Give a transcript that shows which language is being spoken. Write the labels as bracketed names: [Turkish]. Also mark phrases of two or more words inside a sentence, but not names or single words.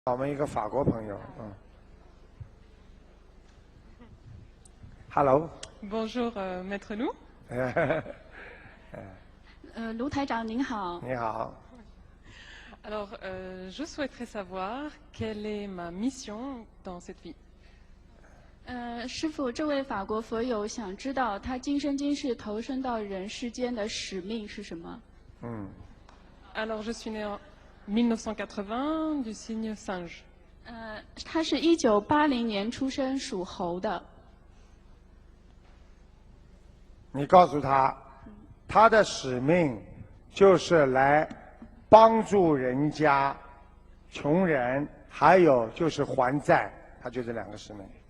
[Chinese] 我们一个法国朋友，Hello， [French] Bonjour, Maître Lou. [Chinese] 卢台长您好。你好。 [French] Alors, je souhaiterais savoir quelle est ma mission dans cette vie. [Chinese] 师父，这位法国佛友想知道他今生今世投身到人世间的使命是什么 [French] Alors, je suis née en 1980 du signe singe. [Chinese] 他是1980年出生，属猴的。你告诉他，他的使命就是来帮助人家、穷人，还有就是还债，他就这两个使命。